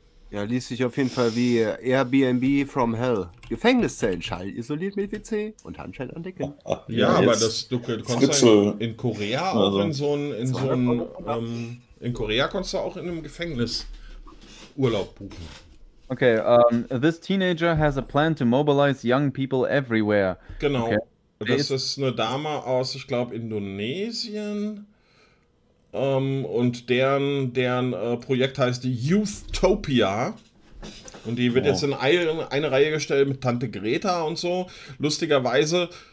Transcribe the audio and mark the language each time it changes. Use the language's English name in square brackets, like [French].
[German] Ja, liest sich auf jeden Fall wie Airbnb [English] from Hell. [German] Gefängniszellen, Schall isoliert mit WC und Handschellen an Decke. Ja, ja, aber das, du kannst in Korea auch also, in so ein in Korea konntest du auch in einem Gefängnis Urlaub buchen. [English] Okay, this teenager has a plan to mobilize young people everywhere. [German] Genau, okay. Das ist eine Dame aus, ich glaube, Indonesien. Und deren Projekt heißt Youthtopia. Und die wird jetzt in eine Reihe gestellt mit Tante Greta und so. Lustigerweise...